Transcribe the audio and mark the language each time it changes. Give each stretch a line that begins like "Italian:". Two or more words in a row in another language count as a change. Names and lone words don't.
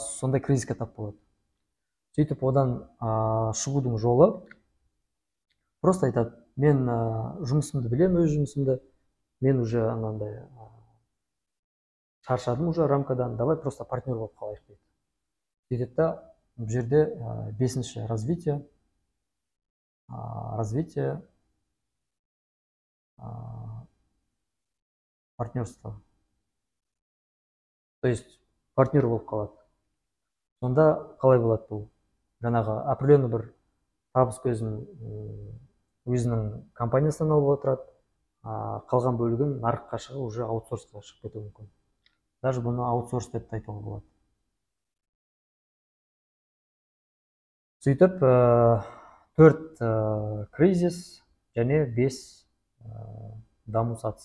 Kazakh: Сондай кризиске тап болады. Сөйтіп одан шығудың жолы просто айтады, мен жұмысымды білемін, өз жұмысымды, мен уже анандай шаршадым уже рамкадан,
Russian: давай просто
Kazakh: партнер болып қалайық дейді. Сөйтеді да, бұл жерде 5-ші
Russian: развитие партнерства. То есть
Kazakh: партнер болып қалады. Сонда қалай болады бұл? Жаңағы определенный бір табыс көзін өзінің компаниясынан алып отырады, қалған бөлігін нарыққа шығып, уже аутсорсқа шығып кетуі мүмкін. Даже бұны аутсорс деп айтуға болады. Сөйтіп 4 кризис және 5 даму сатысы.